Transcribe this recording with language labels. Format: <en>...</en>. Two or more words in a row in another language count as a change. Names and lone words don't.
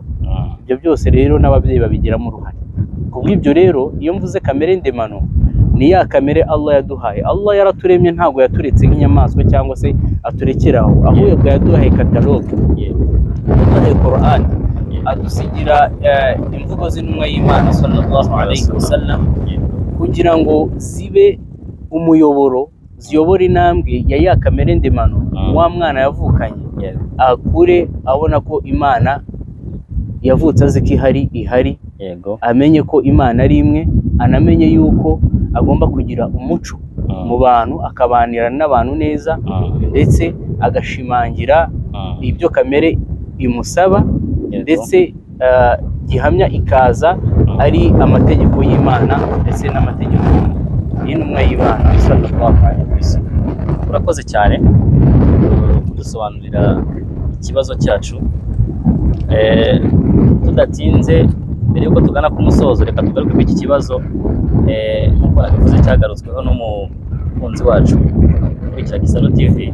<rw>Ibyo byose rero n'ababyeyi babigiramo uruhare. Kubw'ibyo rero iyo mvuze kamere ndemano, ni ya kamere Allah yaduhaye. Allah yaraturemye, ntabwo yaturetse nk'inyamaswa cyangwa se aturekeraho, ahubwo yaduhaye kataloge, yaduhaye Qur'an, adusigira imvugo z'intumwa y'Imana</rw> <ar>صلى الله عليه وسلم,</ar> <rw>kugira ngo zibe umuyoboro, ziyobora intambwe ya kamere ndemano wa mwana yavukanye, akure abona ko Imana yavutse azi ko ihari. Yego. Amenye ko Imana ari imwe, anamenye yuko agomba kugira umuco mu bantu, akabanira n'abantu neza, ndetse agashimangira ibyo kamere imusaba, ndetse gihamya ikaza ari amategeko y'Imana ndetse n'amategeko y'intumwa y'Imana</rw> <ar>صلى الله عليه وسلم.</ar> <rw>Urakoze cyane kudusobanurira ikibazo cyacu. Tudatinze, mbere yuko tugana ku musozo, reka tugaruke ku iki kibazo nk'uko nabivuze cyagarutsweho n'umukunzi wacu ukurikira Gisaro TV.</rw>